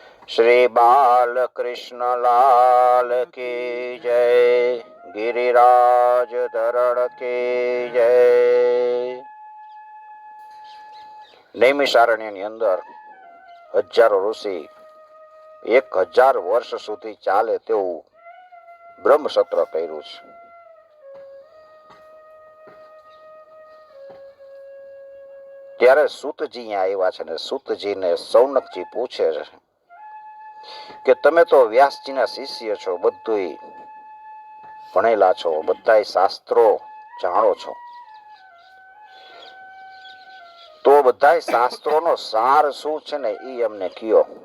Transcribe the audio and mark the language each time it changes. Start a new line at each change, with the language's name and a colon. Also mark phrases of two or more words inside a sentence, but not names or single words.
Hindi: श्री बालकृष्ण लाल की जय। गिरिराज धरण की जय।
Gujarati: નૈમિષારણ્યની અંદર હજારો ઋષિ 1000 વર્ષ સુધી ચાલે તેવું બ્રહ્મસત્ર કર્યું છે. ત્યારે સૂતજી આવ્યા છે ને સૂતજીને સૌનકજી પૂછે છે કે તમે તો વ્યાસજીના શિષ્ય છો, બધું ભણેલા છો, બધા શાસ્ત્રો જાણો છો, તો બધા શાસ્ત્રોનો સાર શું છે ને એ અમને કયો.